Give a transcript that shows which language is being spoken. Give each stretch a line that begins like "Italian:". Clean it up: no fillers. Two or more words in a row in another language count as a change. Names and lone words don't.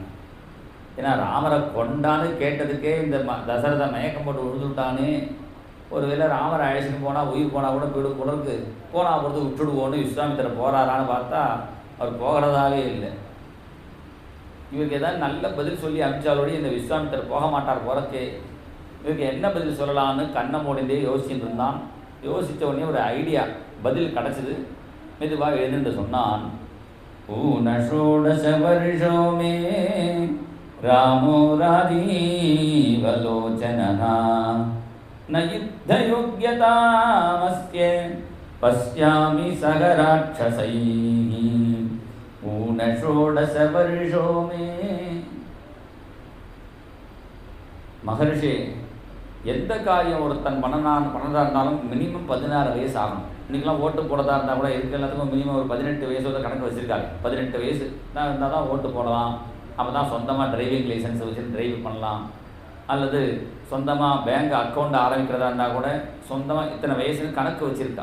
Tamil: ஏன்னா ராமரை கொண்டான்னு கேட்டதுக்கே இந்த தசரதை மயக்கம் போட்டு விழுந்துட்டானே, ஒருவேளை ராமரை அழைச்சிட்டு போனால் உயிர் போனால் கூட போயிடும் போல இருக்கு, போனால் பொறுத்து விட்டுடுவோன்னு விஸ்வாமித்திரர் போகிறாரான்னு பார்த்தா அவர் போகிறதாவே இல்லை. இவருக்கு ஏதாவது நல்ல பதில் சொல்லி அனுப்பிச்சாலோடய இந்த விஸ்வாமித்திரர் போக மாட்டார் போகிறக்கே. இவருக்கு என்ன பதில் சொல்லலான்னு கண்ணை மூடிண்டே யோசிச்சுட்டு இருந்தான். யோசித்த உடனே ஒரு ஐடியா, பதில் கிடச்சிது. மெதுவாக எழுந்துட்டு சொன்னான்,
Sanskrit: ऊनषोडशवर्षो मे रामो राजीवलोचनः न युद्धयोग्यतामस्य पश्यामि सह राक्षसैः ऊनषोडशवर्षो मे.
Tamil: மகர்ஷி எந்த காரியம் ஒருத்தன் பண்ணதா இருந்தாலும் மினிமம் 16 வயசு ஆகணும். இன்றைக்கெலாம் ஓட்டு போடுறதா இருந்தால் கூட இருக்க எல்லாத்துக்கும் மினிமம் ஒரு 18 வயசோட கணக்கு வச்சுருக்காங்க. 18 வயசு தான் இருந்தால் தான் ஓட்டு போடலாம். அப்போ தான் சொந்தமாக
English: driving license
Tamil: வச்சு டிரைவ் பண்ணலாம். அல்லது சொந்தமாக
English: bank account
Tamil: ஆரம்பிக்கிறதா இருந்தால் கூட சொந்தமாக இத்தனை வயசுன்னு கணக்கு வச்சுருக்கா.